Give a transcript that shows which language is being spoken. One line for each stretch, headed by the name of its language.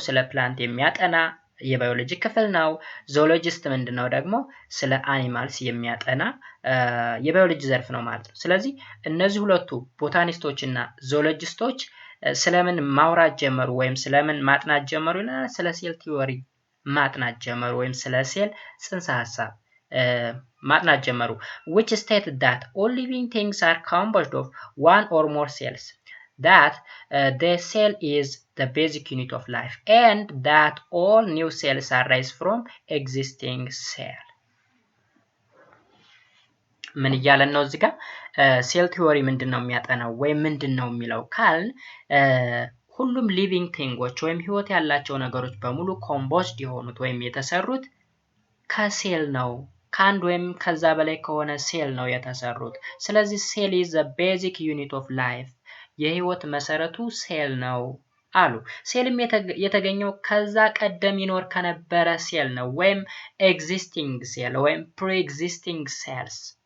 Amharic: ስለ ፕላንት የሚያጠና የባዮሎጂ ክፍል ነው። ዞሎጂስት ምንድነው? ደግሞ ስለ አኒማልስ የሚያጠና የባዮሎጂ ዘርፍ ነው ማለት ነው። ስለዚህ እነዚህ ሁለቱ ቦታኒስቶችና ዞሎጂስቶች ስለምን ማውራት ጀመሩ ወይም ስለምን ማጥናት ጀመሩ ይላል? ስለ ሴል ቲዮሪ ማጥናት ጀመሩ ወይም ስለ ሴል ጽንሰ ሐሳብ ማጥናት ጀመሩ።
English: which stated that all living things are composed of one or more cells, that the cell is the basic unit of life, and that all new cells arise from existing cell.
Amharic: ምን እያለን ነው እዚህ ጋር? ሴል ቲዮሪ ምንድነው የሚያጠናው ወይም ምንድነው የሚለው ካል ሁሉም ሊቪንግ ቲንጎች ወይም ህይወት ያላቸው ነገሮች በሙሉ ኮምፖዝድ የሆኑት ወይም የተሰሩት ከሴል ነው። ከአንድ ወይም ከዛ በላይ ከሆነ ሴል ነው የተሰሩት። ስለዚህ ሴል
English: is the basic unit of life,
Amharic: የህይወት መሰረቱ ሴል ነው አሉ። ሴልም የተገኘው ከዛ ቀደም ይኖር ከነበረ ሴል ነው ወይም existing ሴል ወይም pre-existing cells።